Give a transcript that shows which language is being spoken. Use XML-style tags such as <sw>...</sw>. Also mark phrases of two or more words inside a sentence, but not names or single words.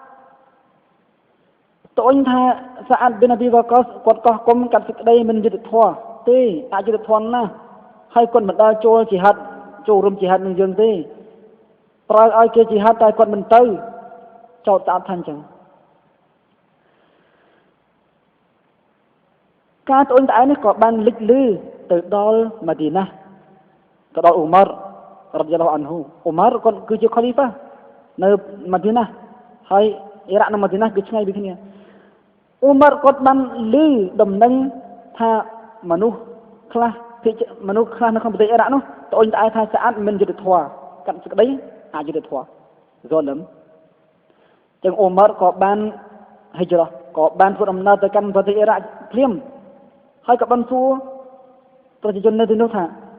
<km>ត្អូញថាសាអាត់ប៊ិនអប៊ីវ៉ាកសគាត់កោះគុំកាត់សេចក្តីមិនយុត្តិធម៌ទេអយុត្តិធម៌ណាស់ហើយគាត់មិនដល់ចូលជីហាត់ចូលរួមជីហាត់នឹងយើងទេប្រើឲ្យគេជីហាត់តែគាត់មិនទៅចោទតាថាអញ្ចឹង ការត្អូញត្អែនេះក៏បានលេចលឺទៅដល់ម៉ាឌីណាទៅដល់អ៊ូម៉ារ</km> <ar>رضي الله عنه</ar> <km>Umar គាត់គឺជា Khalifa នៅ Madinah ហើយ Iraq និង Madinah គឺឆ្ងាយ ពីគ្នា Umar គាត់បានឮដំណឹងថាមនុស្សខ្លះនៅក្នុងប្រទេស Iraq នោះត្អូញត្អែថា Sa'ad មិនយុត្តិធម៌កាត់សេចក្តីអយុត្តិធម៌ Zalim ចឹង Umar ក៏បាន Hijrah ក៏បានធ្វើដំណើរទៅកាន់ប្រទេស Iraq ភ្លាមហើយក៏បានសួរប្រជាជននៅទីនោះថា</km>